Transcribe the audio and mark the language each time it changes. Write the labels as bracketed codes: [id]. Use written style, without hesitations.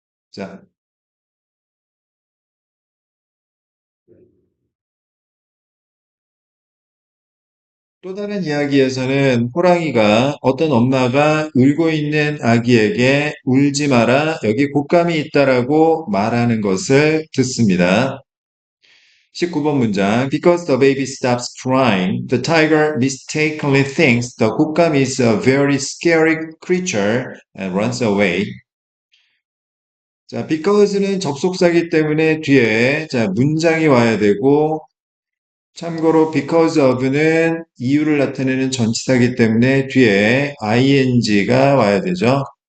[ko] 자, 또 다른 이야기에서는 호랑이가 어떤 엄마가 울고 있는 아기에게 울지 마라 여기 곶감이 있다라고 말하는 것을 듣습니다. 19번 문장. [en] Because the baby stops crying, the tiger mistakenly thinks the 곶감 is a very scary creature and runs away. [ko] 자, because는 접속사기 때문에 뒤에 자, 문장이 와야 되고 참고로 because of는 이유를 나타내는 전치사기 때문에 뒤에 ing가 와야 되죠.